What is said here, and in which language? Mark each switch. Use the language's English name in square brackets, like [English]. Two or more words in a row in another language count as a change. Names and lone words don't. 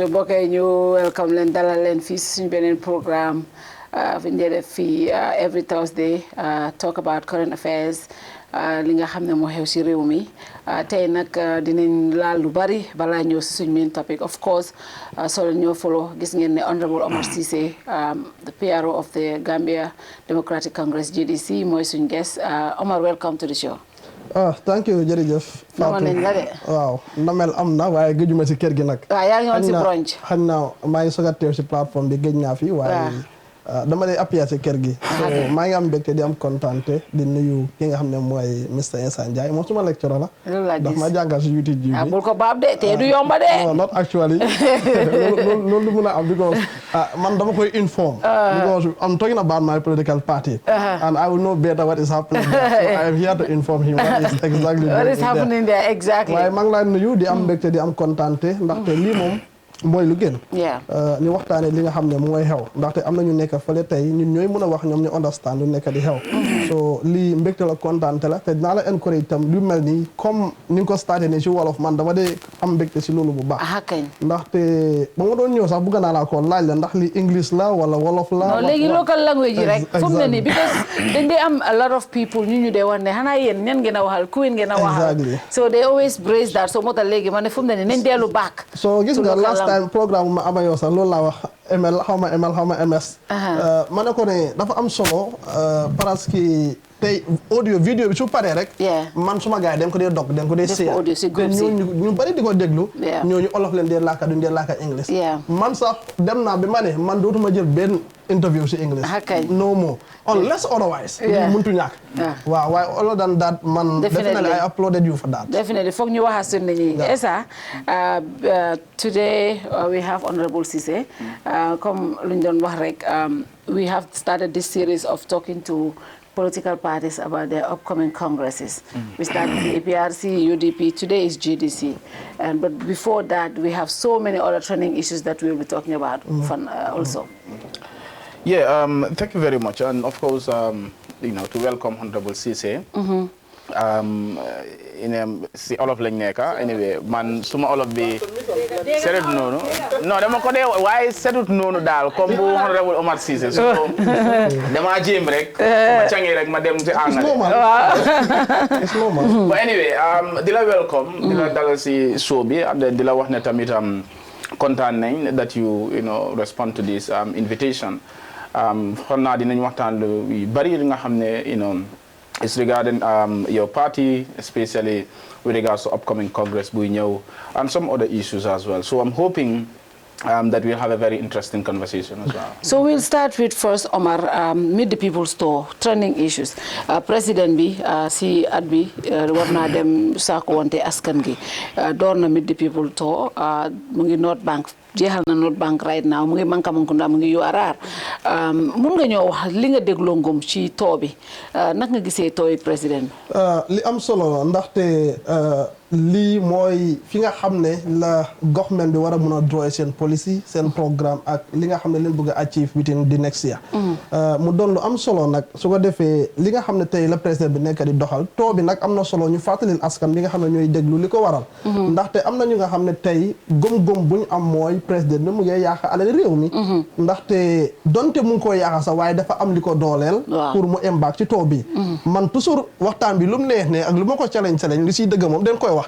[Wolof] Mbokk yi ñu welcome leen dalal leen fii suñu beneen programme fi ñu def fii [English] every Thursday talk about current affairs [Wolof] li nga xam ne moo xew ci réew mi tey nag dinañ laal lu bari balaa ñëw ci suñu [English] main topic. Of course [Wolof] soo leen ñoo follow gis ngeen ne Honorable Omar Ceesay the PRO of the Gambia Democratic Congress GDC mooy suñu guest. [English] Omar, welcome to the show. Thank you jërëjëf. [Wolof] Fatou nañ la de. waaw ndamel am na waaye gëjuma ci kër gi nag. waaw yaa ngi woon ci brunch. xañ na maa ngi soog a teew ci plateforme bi gëj naa fi waaye dama lay appuyer ci kër gi. maa ngi am mbégte di am kontaante di nuyu ki nga xam ne mooy Mr Essa Ndiaye moom suma lecturer la. daf ma jàngal ci YouTube bi. bul ko baab de te du yomba de. [English] no not actually [Wolof] loolu lu mun a am because man dama koy inform. [English] because I'm talking about my political party. and I will know better what is happening there. So I am here to inform him what is exactly what is happening there exactly. [Wolof] waaye maa ngi lay nuyu di am mbégte di am kontaante ndaxte lii moom mooy lu gën. ñu waxtaanee li nga xam ne mooy xew ndaxte am na ñu nekk fële tey ñun ñooy mën a wax ñoom ñu understand lu nekk di xew. so lii mbégte la kontaante la te dinaa la encourage itam lu mel nii comme ni nga ko starté ne ci wolof man dama dee am mbégte ci loolu bu baax. ndaxte ba ma doon ñëw sax bëgg naa la ko laaj la ndax li English la wala wolof la. non léegi [English] local language [Wolof] yi rek. fu mu ne nii because dañ dee am [English] a lot of people [Wolof] ñu dee wax ne xanaa yéen ñan ngeen a waxal ku ngeen a waxal. [English] so they always praise that so [Wolof] moo tax léegi ma ne fu mu ne nii nañ dellu back. so gis nga [English] last time [Wolof] programme ma ama yow sax loolu laa wax ML xaw ma MS. ma ne ko ne dafa am solo parce que tey audio vidéo bi su paree rek. man suma gars yi dañ ko dee dog dañ ko dee seet. ñu bari di ko déglu. ñooñu olof leen dee laaka duñ dee laaka English. man sax dem naa bi ma ne man dootuma jël benn interview si English. [English] no more unless otherwise. [Wolof] muntu ñàkk. waaw waaye [English] other than that [Wolof] man. [English] definitely I applauded you for that. [Wolof] definitely foog ñu wax suñu nit ñi. [English] Essa today we have Honorable Ceesay. comme [Wolof] lu ñu doon wax rek [English] we have started this series of talking to political parties about their upcoming congresses. We started the APRC, UDP, today is GDC. But before that, we have so many other trending issues that we will be talking about also. Yeah, thank you very much. And of course, to welcome Honorable Ceesay. [Wolof] Si olof lañ nekk anyway man suma olof bi setut noonu non dama ko dee waaye setut noonu daal comme bu Honorable Omar Ceesay so dama jéem rek ma cangi rek ma dem ci anglais [English] but anyway [Wolof] di la welcome di la dalal si show bi [English] and then [Wolof] di la wax ne tamit kontaan nañ [English] that you respond to this invitation [Wolof] xam naa dinañ waxtaan lu bari nga xam ne [English] it's regarding your party, especially with regards to upcoming Congress, and some other issues as well. So I'm hoping that we'll have a very interesting conversation as well. So we'll start with first, Omar, Meet the People's Store, trending issues. [Wolof] President bi, si at bi, warna dem sako wante askan gi. Dorna Meet the People's Store, mungi North Bank. jeexal na North Bank [English] right now [Wolof] mu ngi Mankamangunda mu ngi URR mun nga ñoo wax li nga dégloo ngom ci too bi naka nga gisee tooy président li am solo ndaxte lii mooy fi nga xam ne la government bi war a mën a draw seen policy seen programme ak li nga xam ne leen bëgg a [English] achieve within the [Wolof] next year mu doon lu am solo nag su ko defee li nga xam ne tey la président bi nekk di doxal too bi nag am na solo ñu fàttalil askan bi nga xam ne ñooy déglu li ko waral ndaxte am na ñu nga xam ne tey gëm-gëm bu ñu am mooy président bi mu ngi yàq alal réew mi ndaxte donte mu ngi koy yàq sax waaye dafa am li ko dooleel pour mu embark ci too bi man toujours waxtaan bi lu mu neex ne ak lu ma ko challenge li siy dëgg moom den koy wax